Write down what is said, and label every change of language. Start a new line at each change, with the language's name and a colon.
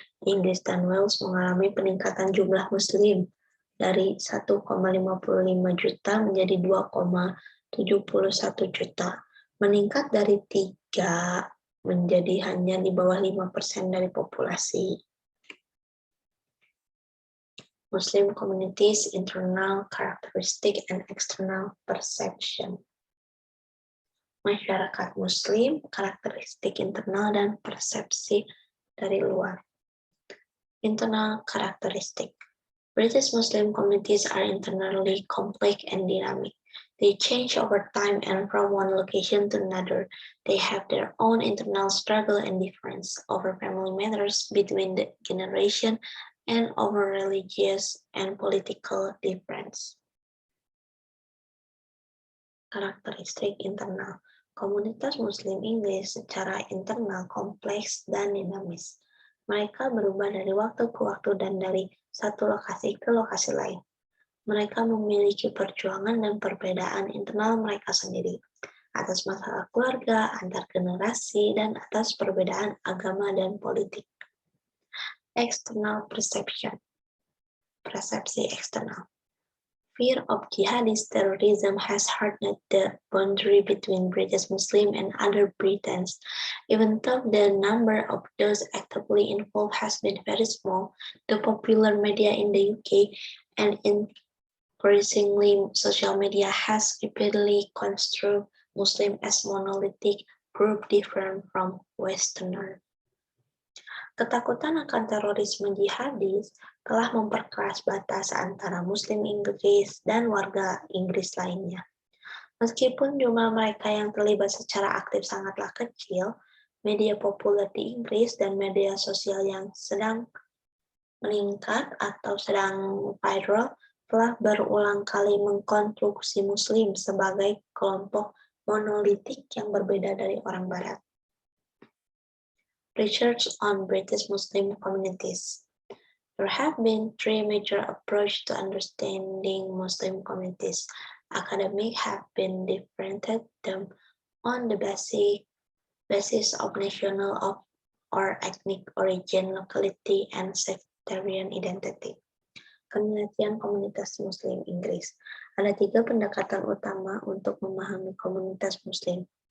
Indonesian: Inggris dan Wales mengalami peningkatan jumlah Muslim dari 1,55 juta menjadi 2,71 juta, meningkat dari 3 menjadi hanya di bawah 5% dari populasi.
English: Muslim communities, internal characteristic and external perception.
Indonesian: Masyarakat Muslim, karakteristik internal dan persepsi dari luar.
English: Internal characteristic. British Muslim communities are internally complex and dynamic. They change over time and from one location to another. They have their own internal struggle and difference over family matters between the generation and over religious and political difference.
Indonesian: Karakteristik internal. Komunitas Muslim Inggris secara internal kompleks dan dinamis. Mereka berubah dari waktu ke waktu dan dari satu lokasi ke lokasi lain. Mereka memiliki perjuangan dan perbedaan internal mereka sendiri atas masalah keluarga, antar generasi, dan atas perbedaan agama dan politik.
English: External perception.
Indonesian: Persepsi eksternal.
English: Fear of jihadist terrorism has hardened the boundary between British Muslim and other Britons. Even though the number of those actively involved has been very small, the popular media in the UK and increasingly social media has repeatedly construed Muslim as monolithic group different from Westerner.
Indonesian: Ketakutan akan terorisme jihadis telah memperkeras batas antara Muslim Inggris dan warga Inggris lainnya. Meskipun jumlah mereka yang terlibat secara aktif sangatlah kecil, media populer di Inggris dan media sosial yang sedang meningkat atau sedang viral telah berulang kali mengkonstruksi Muslim sebagai kelompok monolitik yang berbeda dari orang Barat.
English: Research on British Muslim communities. There have been 3 major approaches to understanding Muslim communities. Academics have been differentiated them on the basis of national or ethnic origin, locality, and sectarian identity.
Indonesian: Penelitian komunitas Muslim Inggris. Ada 3 pendekatan utama untuk memahami komunitas Muslim.